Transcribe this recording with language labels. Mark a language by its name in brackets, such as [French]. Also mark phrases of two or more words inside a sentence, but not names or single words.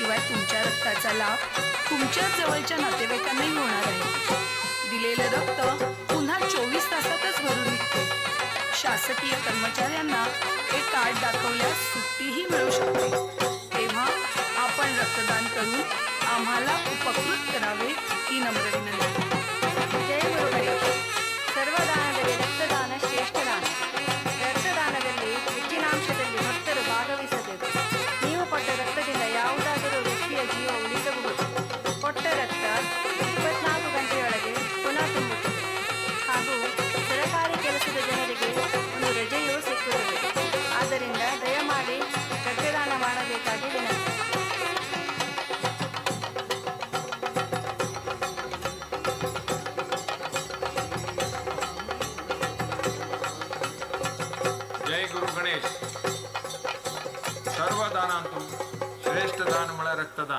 [Marathi] शिवाय तुमच्या रक्ताचा लाभ तुमच्या जवळच्या नातेवाईकांनाही होणार आहे. दिलेलं रक्त पुन्हा 24 तासातच भरून निघते. शासकीय कर्मचाऱ्यांना हे कार्ड दाखवल्यास सुट्टीही मिळू शकते. तेव्हा आपण रक्तदान करून आम्हाला उपकृत करावे ही नम्र विनंती. [Kannada] ಜಯ ಗುರು ಗಣೇಶ್. ಸರ್ವದಾನದಲ್ಲಿ ರಕ್ತದಾನ ಶ್ರೇಷ್ಠ ದಾನ. ರಕ್ತದಾನದಲ್ಲಿ ಹೆಚ್ಚಿನಾಂಶದಲ್ಲಿ ಭಕ್ತರು ಭಾಗವಹಿಸಬೇಕು. ನೀವು ಕೊಟ್ಟ ರಕ್ತದಿಂದ ಯಾವುದಾದರೂ ವ್ಯಕ್ತಿಯ ಜೀವ ಉಳಿಸಬಹುದು. ಕೊಟ್ಟ ರಕ್ತ 24 ಗಂಟೆಯೊಳಗೆ ಪುನಃ ತುಂಬುತ್ತದೆ ಹಾಗೂ ಸರಕಾರಿ ಕೆಲಸದ ಜನರಿಗೆ ಒಂದು ರಜೆಯೂ ಸಿಕ್ಕುತ್ತದೆ. ಆದ್ದರಿಂದ ದಯಮಾಡಿ ರಕ್ತದಾನ ಮಾಡಬೇಕಾಗಿ ವಿನಂತಿ. [Marathi] जय गुरु गणेश. सर्व दानांतून श्रेष्ठ दान म्हणा रक्तदान.